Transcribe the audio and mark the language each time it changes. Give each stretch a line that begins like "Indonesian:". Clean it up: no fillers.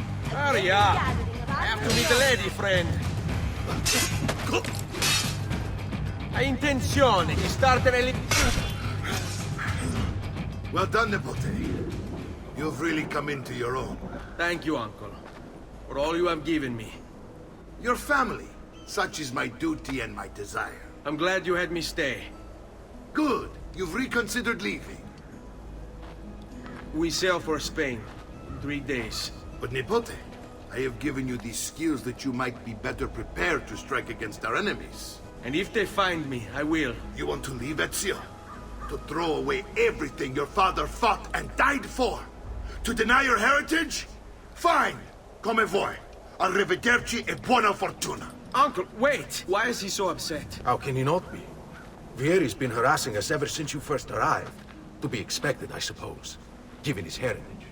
English: Hurry up! I have to meet the lady, friend.
Italian: Hai intenzione di startene lì?
English: Well done, Nipote. You've really come into your own. Thank you, Uncle, for all you have given me. Your family. Such is my duty and my desire. I'm glad you had me stay. Good. You've reconsidered leaving. We sail for Spain in 3 days. But Nipote, I have given you these skills that you might be better prepared to strike against our enemies. And if they find me, I will. You want to leave, Ezio? To throw away everything your father fought and died for? To deny your heritage? Fine!
Italian: Come vuoi. Arrivederci e buona fortuna.
English: Uncle, wait! Why is he so upset? How can he not be? Vieri's been harassing us ever since you first arrived. To be expected, I suppose, given his heritage.